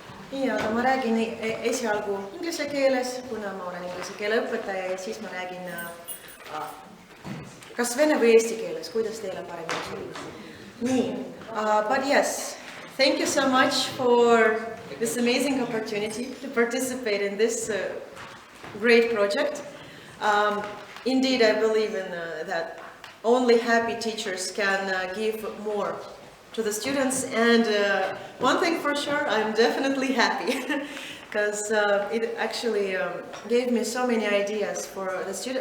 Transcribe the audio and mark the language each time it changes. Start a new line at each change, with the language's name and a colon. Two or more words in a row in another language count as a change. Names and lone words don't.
Estonian: Ja, aga ma räägin esialgu inglise keeles, kuna ma olen inglise keele õpetaja ja siis ma räägin kas vene või eesti keeles, kuidas teile paremini sobib. Nii,
English: but yes, thank you so much for this amazing opportunity to participate in this great project. Indeed, I believe in that only happy teachers can give more to the students, and one thing for sure, I'm definitely happy because it actually gave me so many ideas for the students.